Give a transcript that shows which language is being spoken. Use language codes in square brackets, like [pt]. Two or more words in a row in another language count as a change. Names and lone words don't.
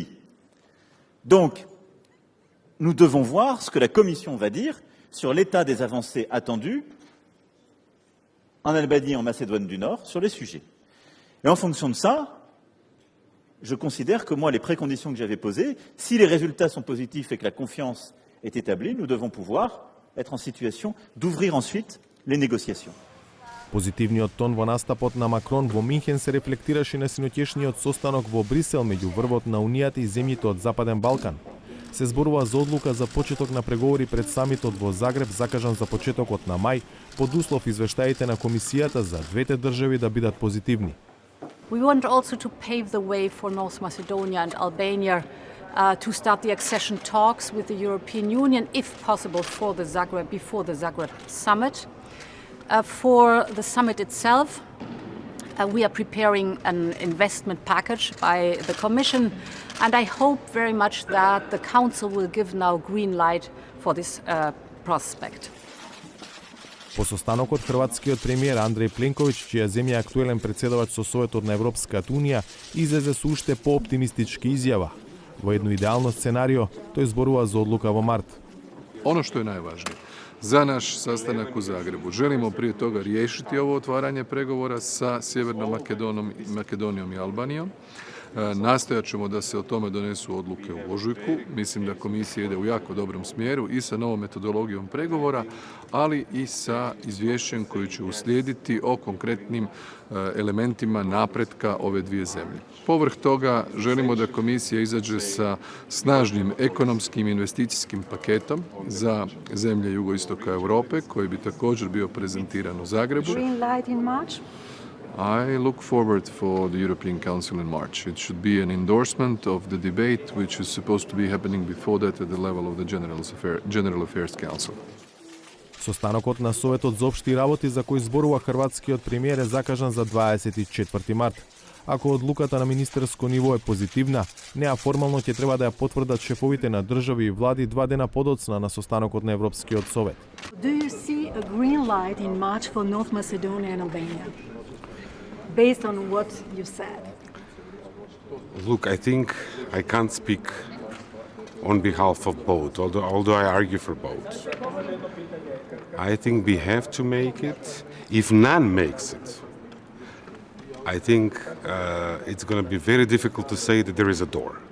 [fr] Donc, nous devons voir ce que la Commission va dire sur l'état des avancées attendues en Albanie et en Macédoine du Nord sur les sujets. Et en fonction de ça, je considère que moi, les préconditions que j'avais posées, si les résultats sont positifs et que la confiance est établie, nous devons pouvoir être en situation d'ouvrir ensuite les négociations. [mk] Позитивниот тон во настапот на Макрон во Минхен се рефлектираше на синоќешниот состанок во Брисел меѓу врвот на Унијата и земјите од Западен Балкан. Се зборува за одлука за почеток на преговори пред самитот во Загреб, закажан за почетокот на мај, под услов извештаите на комисијата за двете држави да бидат позитивни. [en] We want also to pave the way for North Macedonia and Albania to start the accession talks with the European Union, if possible, before the Zagreb summit. For the summit itself, we are preparing an investment package by the Commission, and I hope very much that the Council will give now green light for this prospect. [mk] По состанокот, хрватскиот премиер Андреј Пленковиќ, чија земја е актуелен председавач со Советот на Европската Унија, излезе со уште пооптимистички изјава. Во едно идеално сценарио, тој зборува за одлука во март. [hr] Ono što je najvažnije, za naš sastanak u Zagrebu želimo prije toga riješiti ovo otvaranje pregovora sa Sjevernom Makedonijom i Albanijom. Nastojat ćemo da se o tome donesu odluke u ožujku. Mislim da komisija ide u jako dobrom smjeru i sa novom metodologijom pregovora, ali i sa izvješćem koji će uslijediti o konkretnim elementima napretka ove dvije zemlje. Povrh toga želimo da komisija izađe sa snažnim ekonomskim investicijskim paketom za zemlje jugoistoka Europe, koji bi također bio prezentiran u Zagrebu. [en] I look forward for the European Council in March. It should be an endorsement of the debate which is supposed to be happening before that at the level of the General Affairs Council. [mk] Состанокот на Советот за општи работи за кој зборува хрватскиот премиер е закажан за 24 март. Ако одлуката на министерско ниво е позитивна, неа формално ќе треба да ја потврдат шефовите на држави и влади 2 дена подоцна на состанокот на Европскиот совет. [en] Do you see a green light in March for North Macedonia and Albania? Based on what you said. Look, I think I can't speak on behalf of both, although I argue for both. I think we have to make it. If none makes it, I think it's going to be very difficult to say that there is a door.